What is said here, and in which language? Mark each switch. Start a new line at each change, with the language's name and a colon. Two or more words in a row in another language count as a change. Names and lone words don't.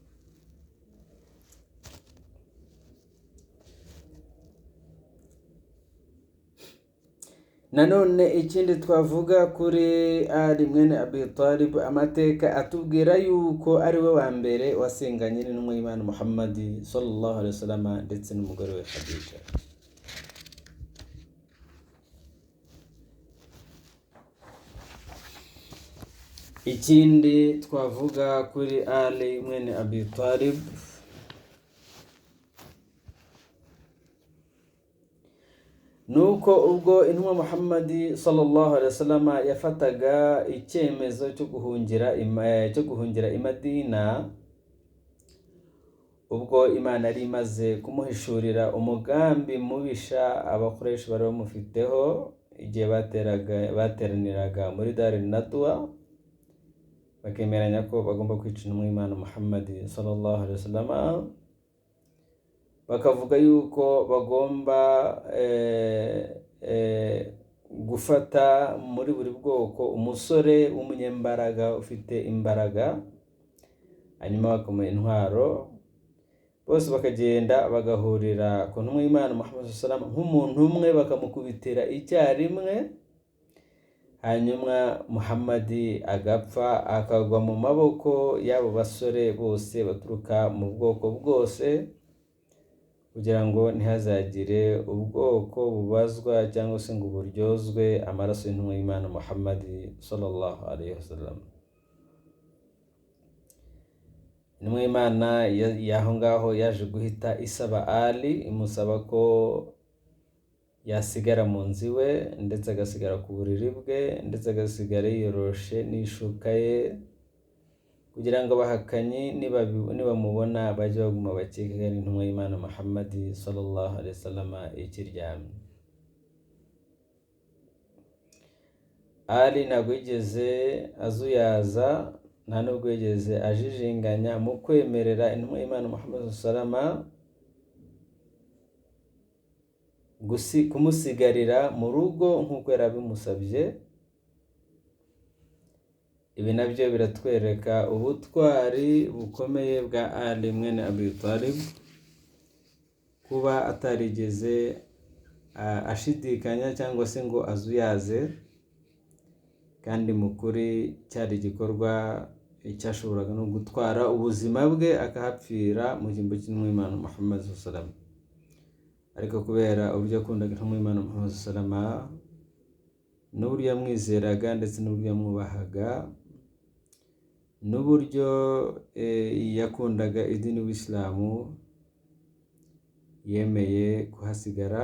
Kinyarwanda: Nanone ikindi twavuga kuri Ali mwene Abi Talib, amateka atubwira yuko ari we wa mbere wasenganye n'intumwa y'Imana Muhammad
Arabic: صلى الله عليه وسلم
Kinyarwanda: ndetse n'umugore we Khadija. Ikindi twavuga kuri Ali mwene Abi Talib, nuko ubwo intumwa Muhammad
Arabic: صلى الله عليه وسلم
Kinyarwanda: yafataga icyemezo cyo guhungira i Madina, ubwo Imana yari imaze kumuhishurira umugambi mubisha Abakoresha bari bamufiteho igihe bateraniraga muri Dar al-Nadwa, bakemeranya ko bagomba kwica intumwa y'Imana Muhammad
Arabic: صلى الله عليه وسلم.
Kinyarwanda: Bakavuga yuko bagomba gufata muri buri bwoko umusore w'umunyembaraga ufite imbaraga, hanyuma bakamuha intwaro, bose bakagenda bagahurira ku ntumwa y'Imana Muhammad
Arabic: صلى الله عليه وسلم
Kinyarwanda: nk'umuntu umwe, bakamukubitira icyarimwe, hanyuma Muhammad agapfa, akagwa mu maboko y'abo basore bose baturuka mu bwoko bwose, kugira ngo ntihazagire ubwoko bubazwa cyangwa se ngo buryozwe amaraso y'intumwa y'Imana Muhammad
Arabic: صلى الله عليه وسلم.
Kinyarwanda: Intumwa y'Imana yaho ngaho yaje guhita isaba Ali, imusaba ko yasigara mu nzu iwe ndetse agasigara ku buriri bwe ndetse agasigara yiyoroshe n'ishuka ye, kugira ngo abahakanyi nibamubona bajye baguma bakeka ko ari intumwa y'Imana Muhammad
Arabic: صلى الله عليه وسلم
Kinyarwanda: ikiryamye. Ali ntabwo yigeze azuyaza, nta nubwo yigeze ajijinganya mu kwemerera intumwa y'Imana Muhammad
Arabic: صلى الله عليه وسلم
Kinyarwanda: kumusigarira mu rugo nk'uko yari abimusabye. Ibi nabyo biratwereka ubutwari bukomeye bwa Ali mwene Abi Talib, kuba atarigeze ashidikanya cyangwa se ngo azuyaze, kandi mu kuri cyari igikorwa cyashoboraga no gutwara ubuzima bwe akahapfira mu cyimbo cy'intumwa y'Imana Muhammad
Arabic: صلى الله عليه وسلم.
Kinyarwanda: Ariko kubera uburyo yakundaga intumwa y'Imana Muhammad
Arabic: صلى الله عليه وسلم
Kinyarwanda: n'uburyo yamwizeraga ndetse n'uburyo yamwubahaga n'uburyo yakundaga idini w'Islamu, yemeye kuhasigara.